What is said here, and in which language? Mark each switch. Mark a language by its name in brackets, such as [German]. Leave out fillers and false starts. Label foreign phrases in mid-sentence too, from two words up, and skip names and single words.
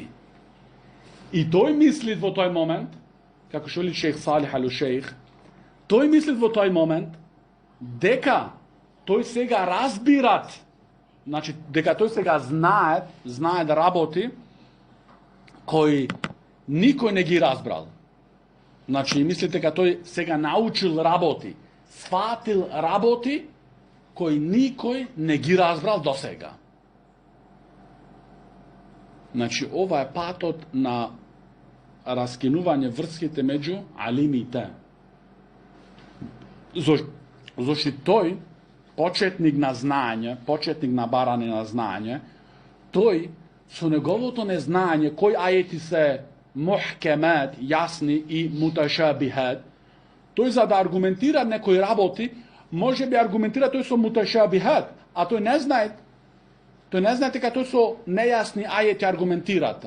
[Macedonian] I toj mislit vo toj moment, kako što li šejh Salih al-Šejh, toj mislit vo toj moment, deka toj se ga razbirat, znači deka toj se ga znaje da raboti, koji nikoj ne gi razbral. Znači, mislite ka toj se ga naučil raboti, shvatil raboti, koji nikoj ne gi razbral do sega. Znači, ova je patot na raskинување врските меѓу алимите. Зошто тој, почетник на знање, почетник на барање на знање, тој со неговото незнање кои ајети се мухкемет, јасни и муташабихет, тој за да аргументира некои работи, може би аргументира тој со муташабихет, а тој не знае дека тој со нејасни ајети аргументирата.